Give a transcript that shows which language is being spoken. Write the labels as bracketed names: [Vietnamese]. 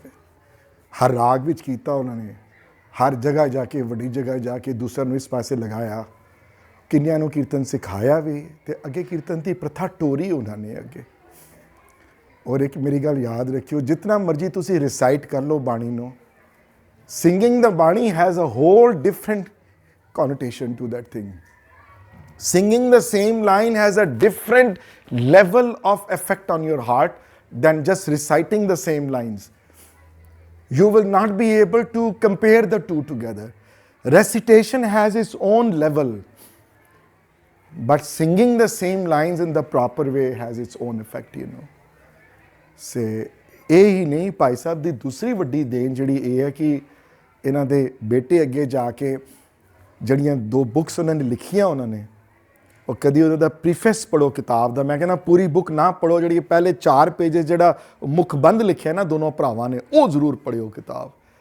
[Punjabi] ਫਿਰ ਹਰ ਰਾਗ ਵਿੱਚ ਕੀਤਾ ਉਹਨਾਂ ਨੇ, ਹਰ ਜਗ੍ਹਾ ਜਾ ਕੇ, ਵੱਡੀ ਜਗ੍ਹਾ ਜਾ ਕੇ ਦੂਸਰਿਆਂ ਨੂੰ ਇਸ ਪਾਸੇ ਲਗਾਇਆ, ਕਿੰਨਿਆਂ ਨੂੰ ਕੀਰਤਨ ਸਿਖਾਇਆ ਵੀ, ਤੇ ਅੱਗੇ ਕੀਰਤਨ ਦੀ ਪ੍ਰਥਾ ਟੋਰੀ ਉਹਨਾਂ ਨੇ ਅੱਗੇ। ਔਰ ਇੱਕ ਮੇਰੀ ਗੱਲ ਯਾਦ ਰੱਖਿਓ, ਜਿਤਨਾ ਮਰਜ਼ੀ ਤੁਸੀਂ ਰਿਸਾਈਟ ਕਰ ਲਓ ਬਾਣੀ ਨੂੰ, ਸਿੰਗਿੰਗ ਦਾ ਬਾਣੀ [English] Has a whole different connotation to that thing. Singing the same line has a different level of effect on your heart than just reciting the same lines. You will not be able to compare the two together. Recitation has its own level, but singing the same lines in the proper way has its own effect, you know. [Punjabi] ਸੇ ਇਹ ਹੀ ਨਹੀਂ, ਭਾਈ ਸਾਹਿਬ ਦੀ ਦੂਸਰੀ ਵੱਡੀ ਦੇਣ ਜਿਹੜੀ ਇਹ ਹੈ ਕਿ ਇਹਨਾਂ ਦੇ ਬੇਟੇ ਅੱਗੇ ਜਾ ਕੇ ਜਿਹੜੀਆਂ 2 ਬੁੱਕਸ ਉਹਨਾਂ ਨੇ ਲਿਖੀਆਂ, ਉਹਨਾਂ ਨੇ ਉਹ ਕਦੀ ਉਹਦਾ ਪ੍ਰੀਫੇਸ ਪੜ੍ਹੋ ਕਿਤਾਬ ਦਾ, ਮੈਂ ਕਹਿੰਦਾ ਪੂਰੀ ਬੁੱਕ ਨਾ ਪੜ੍ਹੋ, ਜਿਹੜੀ ਪਹਿਲੇ 4 ਪੇਜਸ ਜਿਹੜਾ ਮੁਖਬੰਦ ਲਿਖਿਆ ਨਾ ਦੋਨੋਂ ਭਰਾਵਾਂ ਨੇ, ਉਹ ਜ਼ਰੂਰ ਪੜ੍ਹਿਓ ਕਿਤਾਬ।